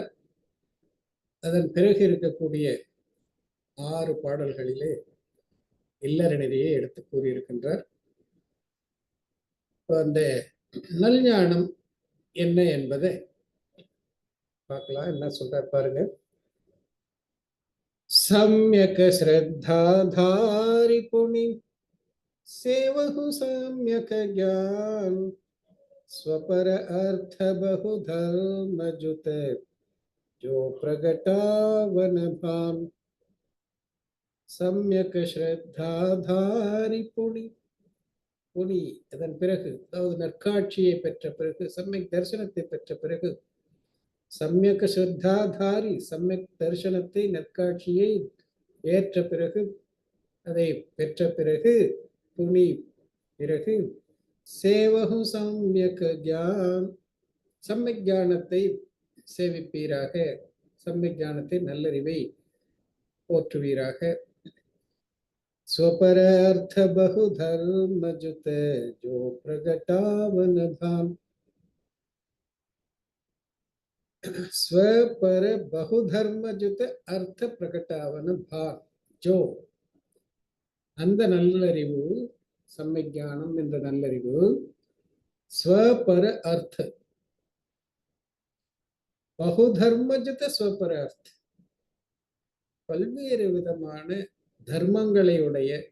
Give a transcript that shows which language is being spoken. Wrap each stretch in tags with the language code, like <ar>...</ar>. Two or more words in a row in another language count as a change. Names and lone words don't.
<ta>அதன் பிறகு இருக்கக்கூடிய 6 பாடல்களிலே இல்லறநெறியை எடுத்து கூறியிருக்கின்றார். அந்த நல்ஞானம் என்ன என்பதை பார்க்கலாம். என்ன சொல்றார் பாருங்க.</ta> <hi>सम्यक श्रद्धाधारि पुनि सेवहु सम्यक ज्ञान स्वपर अर्थ बहु धर्म जुत जो प्रगटावन भाम. सम्यक श्रद्धाधारि पुनि</hi> <ta>புனி அதன் பிறகு, அதாவது நற்காட்சியை பெற்ற பிறகு, சம்யக் தரிசனத்தை பெற்ற பிறகு,</ta> <hi>सम्यक श्रद्धाधारि,</hi> <ta>சம்யக் தரிசனத்தை நற்காட்சியை ஏற்ற பிறகு, அதை பெற்ற பிறகு, புனி பிறகு,</ta> <hi>सेवहु सम्यक ज्ञान,</hi> <ta>சம்யக் ஞானத்தை சேவிப்பீராக, சம்யக் ஞானத்தை நல்லறிவை போற்றுவீராக. स्वपर अर्थ बहु धर्म जुत जो प्रगटावन धाम. स्वपर बहु धर्म जुत अर्थ प्रगटावन भाम. जो அந்த நல்லறிவு, சம்யஞானம் என்ற நல்லறிவு,</ta> <hi>स्वपर अर्थ बहुधर्मजुत स्वपर अर्थ,</hi> <ta>பல்வேறு விதமான தர்மங்களை உடைய</ta>